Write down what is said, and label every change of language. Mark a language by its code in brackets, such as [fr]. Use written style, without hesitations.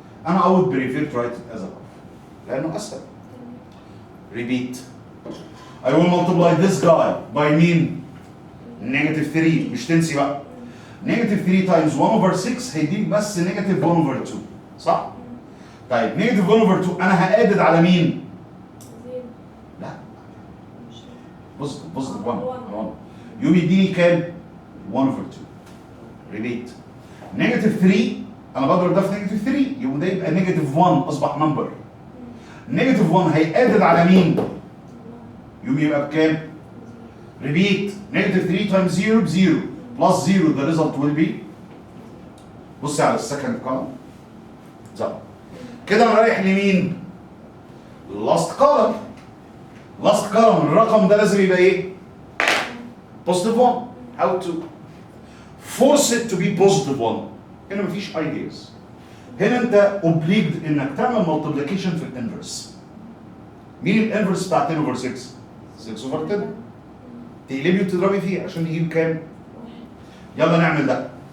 [en] أنا I would prefer to write it as a half [ar] لأنه أسهل. [en] Repeat. I will multiply this guy by مين؟ negative 3 [ar] مش تنسي بقى. negative 3 times 1 over 6 هيديك بس negative 1 over 2 صح؟ طيب negative 1 over 2 أنا هأدد على مين؟ لا بوزيتيف 1 يوم يديني كام؟ 1 over 2. [en] Repeat. [ar] negative 3 أنا بضرب ده في negative 3 يبقى ده يبقى negative 1 أصبح نمبر. negative 1 هيأدد على مين؟ يوم يبقى بكام؟ Repeat. [en] negative 3 times 0 0 plus 0 the result will be [ar] بصي على السكند column زي كده انا رايح لمين؟ [en] last column. [ar] last column الرقم ده لازم يبقى ايه؟ positive 1. [en] how to force it to be positive 1. [ar] هنا مفيش ideas. هنا انت obliged انك تعمل multiplication في الانفرس. مين الانفرس بتاع 10 over 6؟ 6 over 10. تقلبي وتضربي فيه عشان يجيب كام؟ يلا نعمل ده.